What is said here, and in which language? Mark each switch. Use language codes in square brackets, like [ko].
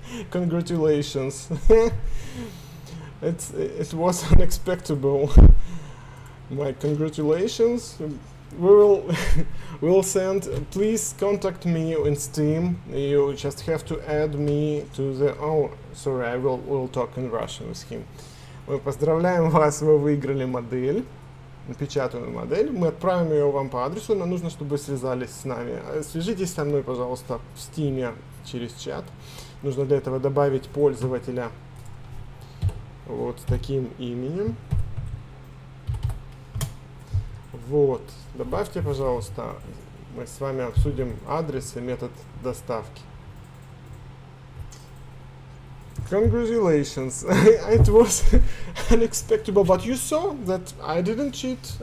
[en] Congratulations. It was unexpected. My congratulations. We'll send. Please contact me in Steam. You just have to add me to the. Oh, sorry, I will talk in Russian with him. [ru] Мы поздравляем вас, вы выиграли модель, напечатанную модель. Мы отправим ее вам по адресу, но нужно, чтобы вы связались с нами. Свяжитесь со мной, пожалуйста, в Steam через чат. Нужно для этого добавить пользователя вот таким именем. Вот, добавьте, пожалуйста, мы с вами обсудим адрес и метод доставки. [en] Congratulations. It was unexpected, but you saw that I didn't cheat.